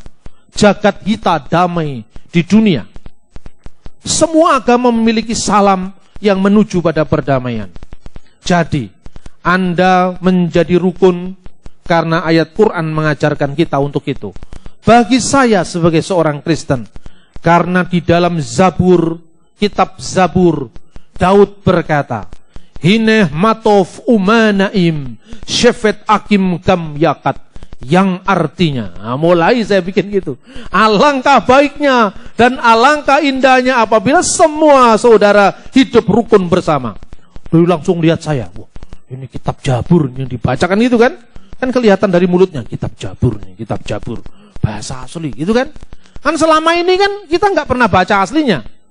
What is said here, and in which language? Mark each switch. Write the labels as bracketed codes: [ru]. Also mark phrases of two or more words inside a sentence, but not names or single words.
[id] Jagat hita damai di dunia. Semua agama memiliki salam yang menuju pada perdamaian. Jadi, Anda menjadi rukun karena ayat Quran mengajarkan kita untuk itu. Bagi saya sebagai seorang Kristen, karena di dalam Zabur, kitab Zabur, Daud berkata, [he] הנה מה טוב ומה נעים שבת אחים גם יחד. [id] Yang artinya, mulai saya bikin gitu, alangkah baiknya dan alangkah indahnya apabila semua saudara hidup rukun bersama. Lalu langsung lihat saya, wah, ini kitab Jabur yang dibacakan itu kan kelihatan dari mulutnya, kitab Jabur nih, kitab Jabur, bahasa asli gitu kan selama ini kan kita nggak pernah baca aslinya.